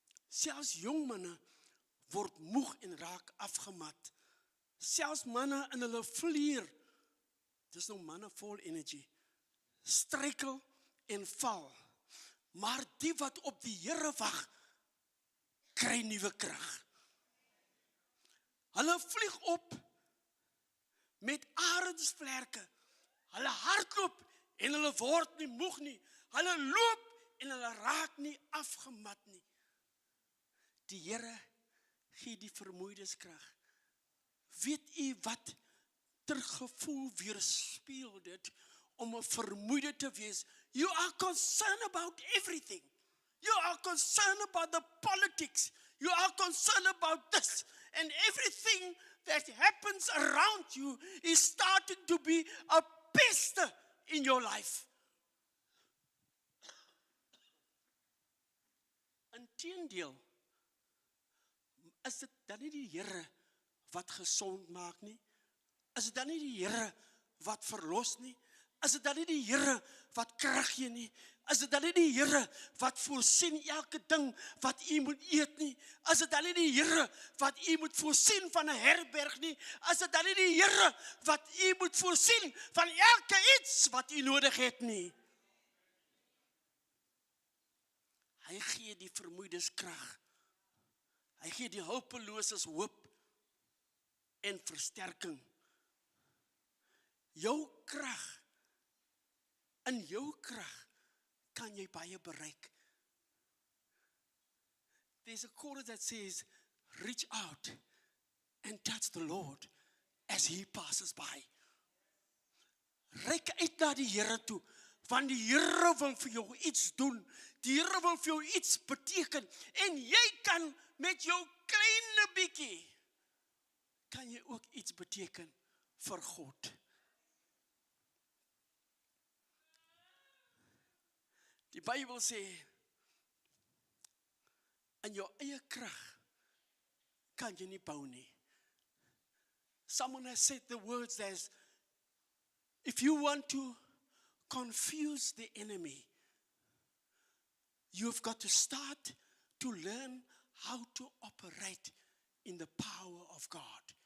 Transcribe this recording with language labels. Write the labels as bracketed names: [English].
[Afrikaans] Selfs jong manne word moeg en raak afgemat. Selfs manne in hulle vlier, dis nou manne vol energy, struikel en val. Maar die wat op die Here wag, kry nuwe krag. Hulle vlieg op met arendsvlerke. Hulle hardloop en hulle word nie moeg nie. Hulle loop en hulle raak nie afgemat nie. Die Here gee die vermoeides krag. Weet u wat ter gevoel weerspieël dit om 'n vermoeide te wees? [English] You are concerned about everything. You are concerned about the politics. You are concerned about this. And everything that happens around you is starting to be a pest in your life. [Afrikaans] Inteendeel, is dit dan nie die Here wat gesond maak nie? Is dit dan nie die Here wat verlos nie? Is dit dan nie die Here wat krag gee nie? Is dit dan nie die Here wat voorsien elke ding wat u moet eet nie? Is dit dan nie die Here wat u moet voorsien van 'n herberg nie? Is dit dan nie die Here wat u moet voorsien van elke iets wat u nodig het nie? Hy gee die vermoeides krag. Hy gee die hulpeloses hoop en versterking. Jou krag, in jou krag kan jy baie bereik. [English] There's a chorus that says, reach out and touch the Lord as he passes by. [Afrikaans] Reik uit na die Here toe, want die Here wil vir jou iets doen. Die Here wil vir jou iets beteken. En jy kan met jou kleine bietjie, kan jy ook iets beteken vir God. Die Bybel sê, in jou eie krag kan jy nie bou nie. [English] Someone has said the words as, if you want to confuse the enemy, you've got to start to learn how to operate in the power of God.